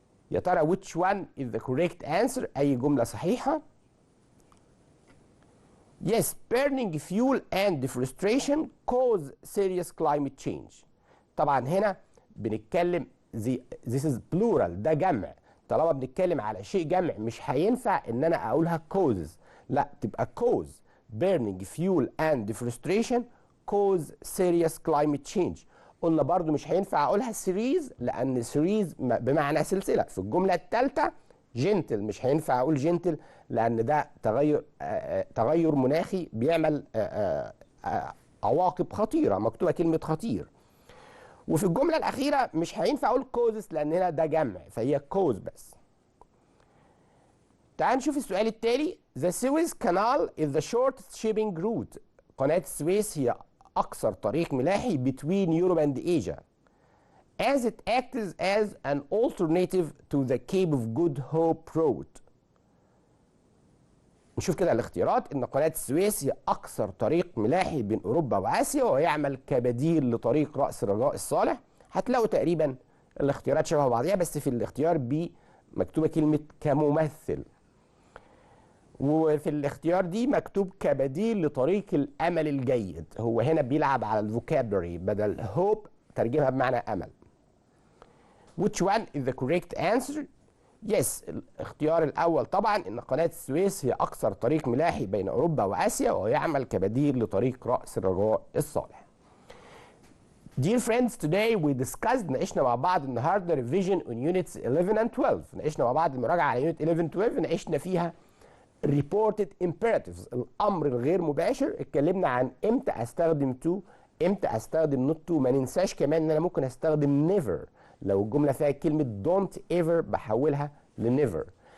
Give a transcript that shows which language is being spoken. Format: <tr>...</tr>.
<ar>يا ترى</ar> <en>which one is the correct answer؟</en> <ar>أي جملة صحيحة؟</ar> <en>Yes, burning fuel and deforestation cause serious climate change.</en> <ar>طبعا هنا بنتكلم</ar> <en>this is plural،</en> <ar>ده جمع. طالما بنتكلم على شيء جمع مش هينفع ان انا اقولها causes، لا تبقى cause.</ar> <en>burning fuel and deforestation cause serious climate change.</en> <ar>قلنا برضو مش هينفع اقولها series، لان series بمعنى سلسلة. في الجملة الثالثة gentle مش هينفع اقول gentle، لان ده تغير مناخي بيعمل عواقب خطيرة، مكتوبة كلمة خطير. وفي الجملة الأخيرة مش هينفع أقول causes لأن هنا ده جمع، فهي cause بس. تعال نشوف السؤال التالي.</ar> <en>The Suez Canal is the shortest shipping route</en> <ar>قناة السويس هي أقصر طريق ملاحي</ar> <en>between Europe and Asia as it acts as an alternative to the Cape of Good Hope Road.</en> <ar>نشوف كده الاختيارات. ان قناة السويس هي اقصر طريق ملاحي بين اوروبا واسيا ويعمل كبديل لطريق رأس الرجاء الصالح. هتلاقوا تقريبا الاختيارات شبه بعضيها، بس في الاختيار ب مكتوبة كلمة كممثل، وفي الاختيار دي مكتوب كبديل لطريق الامل الجيد. هو هنا بيلعب على الفوكابلري، بدل هوب ترجمها بمعنى امل.</ar> <en>Which one is the correct answer؟</en> <ar>يس، الاختيار الاول طبعا ان قناه السويس هي اقصر طريق ملاحي بين اوروبا واسيا ويعمل كبديل لطريق راس الرجاء الصالح.</ar> <en>Dear friends, today we discussed</en> <ar>ناقشنا مع بعض النهارده</ar> <en>revision on units 11 and 12.</en> <ar>ناقشنا مع بعض المراجعه على unit 11 12. ناقشنا فيها reported imperatives الامر الغير مباشر. اتكلمنا عن امتى استخدم to، امتى استخدم not to. ما ننساش كمان ان انا ممكن استخدم never لو الجمله فيها كلمه don't ever بحولها لnever.</ar>